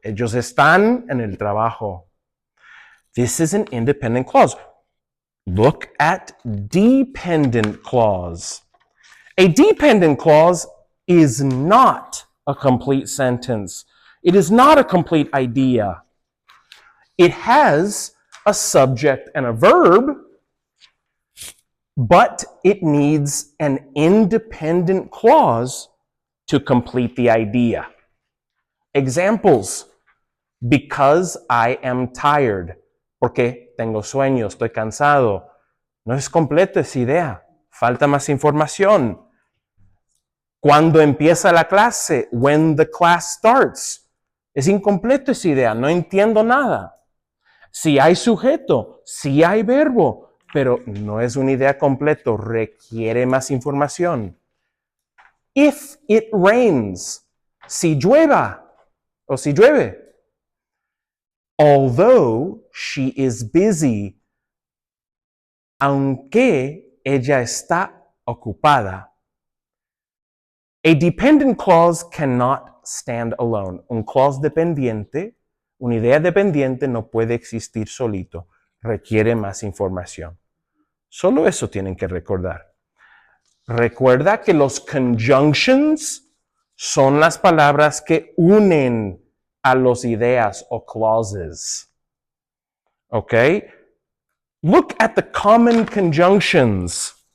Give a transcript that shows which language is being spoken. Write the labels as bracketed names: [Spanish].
[Spanish] Ellos están en el trabajo. [English] This is an independent clause. Look at dependent clause. A dependent clause is not a complete sentence. It is not a complete idea. It has a subject and a verb, but it needs an independent clause to complete the idea. Examples, because I am tired. [Spanish] Porque tengo sueño, estoy cansado. No es completo esa idea. Falta más información. Cuando empieza la clase, [English] when the class starts. [Spanish] Es incompleto esa idea, no entiendo nada. Si hay sujeto, si hay verbo, pero no es una idea completa, requiere más información. [English] If it rains, [Spanish] si llueva o si llueve. [English] Although she is busy, [Spanish] aunque ella está ocupada. [English] A dependent clause cannot stand alone. [Spanish] Un clause dependiente, una idea dependiente no puede existir solito. Requiere más información. Solo eso tienen que recordar. Recuerda que los conjunctions son las palabras que unen a las ideas o clauses. [English] Okay? Look at the common conjunctions.